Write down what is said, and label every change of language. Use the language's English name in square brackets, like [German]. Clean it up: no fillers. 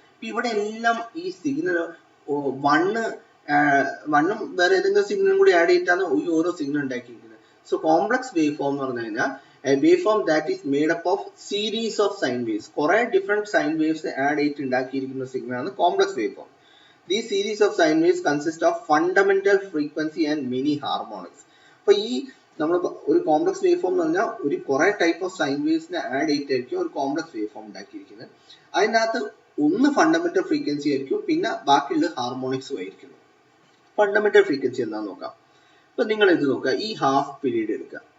[Malayalam] അപ്പൊ ഇവിടെ എല്ലാം ഈ സിഗ്നൽ 1ഉം വേറെ ഏതെങ്കിലും സിഗ്നലും കൂടി ആഡ് ചെയ്തിട്ടാണ് ഈ ഓരോ സിഗ്നൽ ഉണ്ടാക്കിയിരിക്കുന്നത്. സോ കോംപ്ലക്സ് വേവ് ഫോം എന്ന് പറഞ്ഞു കഴിഞ്ഞാൽ [English] a waveform that is made up of series of sine waves. [Malayalam] കുറെ different sine waves ആഡ് ചെയ്തിട്ട് ഉണ്ടാക്കിയിരിക്കുന്ന സിഗ്നൽ ആണ് complex wave form. [English] These series of sine waves consist of fundamental frequency and many harmonics. [Malayalam] അപ്പോൾ ഈ നമ്മൾ ഒരു complex wave form എന്ന് പറഞ്ഞാൽ ഒരു കുറെ type of sine waves add ചെയ്തിട്ടായിരിക്കും ഒരു കോംപ്ലക്സ് വേവ് ഫോം ഉണ്ടാക്കിയിരിക്കുന്നത്. അതിനകത്ത് ഒന്ന് ഫണ്ടമെന്റൽ ഫ്രീക്വൻസി ആയിരിക്കും, പിന്നെ ബാക്കിയുള്ള ഹാർമോണിക്സും ആയിരിക്കും. ഫണ്ടമെന്റൽ ഫ്രീക്വൻസി എന്താണെന്ന് നോക്കാം. ഇപ്പൊ നിങ്ങൾ ഇത് നോക്കുക, ഈ ഹാഫ് പീരീഡ് എടുക്കുക.